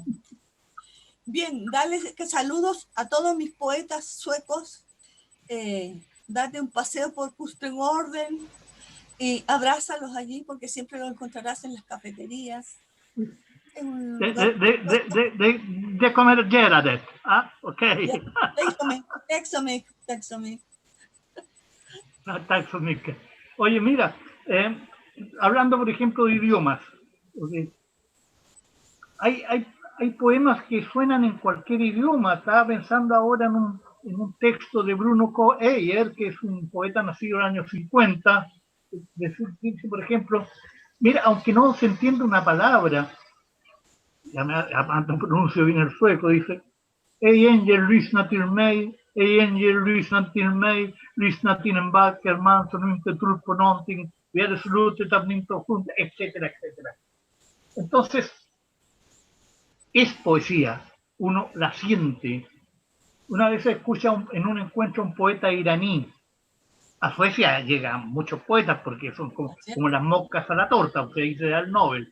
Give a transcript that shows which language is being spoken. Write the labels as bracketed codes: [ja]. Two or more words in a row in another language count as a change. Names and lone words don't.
[es] Bien, dale saludos a todos mis poetas suecos. Date un paseo por Kustengorden y abrázalos allí porque siempre los encontrarás en las cafeterías. [sv] De kommenterar det. Ah, okej. Tack så mycket. Tack så mycket. [es] Oye, mira, hablando por ejemplo de idiomas, okay, hay poemas que suenan en cualquier idioma. Estaba pensando ahora en un texto de Bruno K. Eyer, que es un poeta nacido en el año 50, dice, por ejemplo, mira, aunque no se entiende una palabra, ya no pronuncio bien el sueco, dice, [sv] Ey Angel, lyssna till mig, Ey Angel, lyssna till mig, lyssna till en vacker man som inte tror [es] på någonting, vi hade slutit att inte juntos, etcétera, etcétera. Entonces, es poesía, uno la siente. Una vez escucha en un encuentro un poeta iraní. A Suecia llegan muchos poetas porque son como las moscas a la torta, o sea, ahí se da el Nobel.